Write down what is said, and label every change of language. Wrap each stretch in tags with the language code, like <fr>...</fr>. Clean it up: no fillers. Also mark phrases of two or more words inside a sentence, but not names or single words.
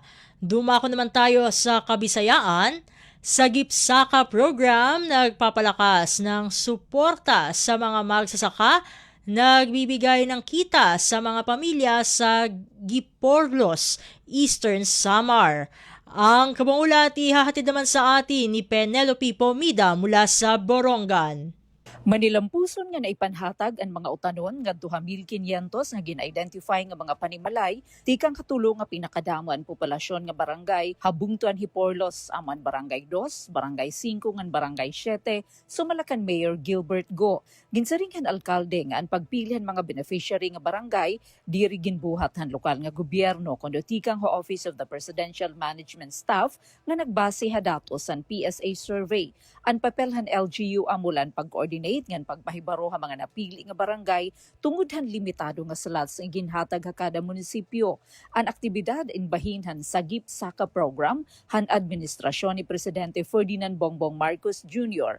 <tl>Dumako naman tayo sa Kabisayaan. Sa GIPSAKA program, nagpapalakas ng suporta sa mga magsasaka, nagbibigay ng kita sa mga pamilya sa Giporlos, Eastern Samar. Ang kabuulat ihahatid naman sa atin ni Penelope Pomida mula sa Borongan.</tl> <war>Manilampuson nga naipanhatag ang mga utanon nga 2,500 nga gina-identify nga mga panimalay tikang katulong nga pinakadaman populasyon nga barangay Habungtuan Hiporlos aman barangay 2, barangay 5 ngan barangay 7 sumalakan Mayor Gilbert Go. Ginsaringan alkalde nga ang pagpilihan mga beneficiary nga barangay diri ginbuhat han lokal nga gobyerno kundo tikang ho Office of the Presidential Management Staff nga nagbase ha datos san PSA survey. Ang papelhan LGU amulan pag-coordinate ngan pagpahibaro ha mga napili nga barangay tungod han limitado nga slots nga ginhatag ha kada munisipyo. Ang aktibidad inbahinhan sa GIPSAKA program han administrasyon ni Presidente Ferdinand Bongbong Marcos Jr.</war>